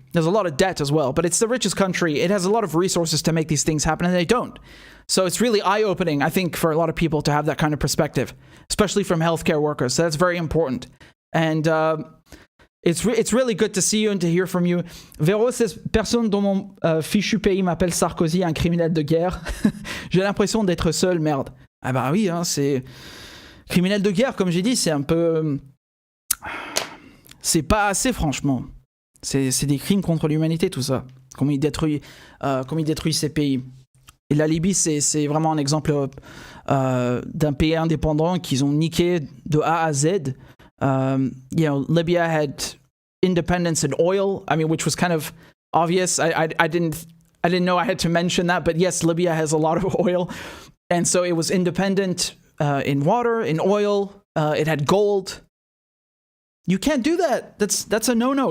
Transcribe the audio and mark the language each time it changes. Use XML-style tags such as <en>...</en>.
<en>There's a lot of debt as well, but it's the richest country. It has a lot of resources to make these things happen, and they don't. So it's really eye-opening, I think, for a lot of people to have that kind of perspective, especially from healthcare workers. So that's very important. And it's really good to see you and to hear from you. Véro says,</en> <fr>personne dans mon fichu pays m'appelle Sarkozy un criminel de guerre. J'ai l'impression d'être seul, merde. Ah bah oui, hein, c'est... Criminel de guerre, comme j'ai dit, c'est un peu... C'est pas assez, franchement. C'est des crimes contre l'humanité, tout ça. Comme il détruit ces pays. Et la Libye, c'est vraiment un exemple d'un pays indépendant qu'ils ont niqué de A à Z.</fr> <en>You know, Libya had independence in oil. I mean, which was kind of obvious. I didn't know I had to mention that, but yes, Libya has a lot of oil, and so it was independent in water, in oil. It had gold. You can't do that. That's a no-no.</en>